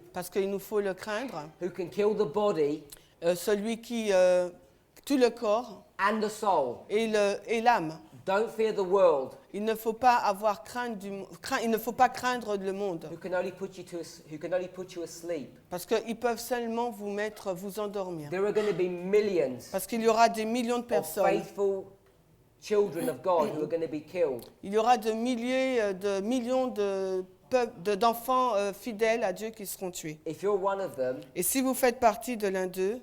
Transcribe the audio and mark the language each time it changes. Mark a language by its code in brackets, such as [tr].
[fr] parce qu'il nous faut le craindre, [en] who can kill the body [fr] celui qui tue le corps [en] and the soul. [fr] et l'âme. [en] Don't fear the world, [fr] Il ne faut pas avoir il ne faut pas craindre le monde, [en] who can only put you asleep. [fr] parce qu'ils peuvent seulement vous endormir. [en] There are going to be millions [fr] Parce qu'il y aura des millions de [en] of [fr] personnes, [en] faithful children of God who are going to be killed. [fr] il y aura de millions d'enfants fidèles à Dieu qui seront tués. [en] If you're one of them, [fr] Et si vous faites partie de l'un d'eux,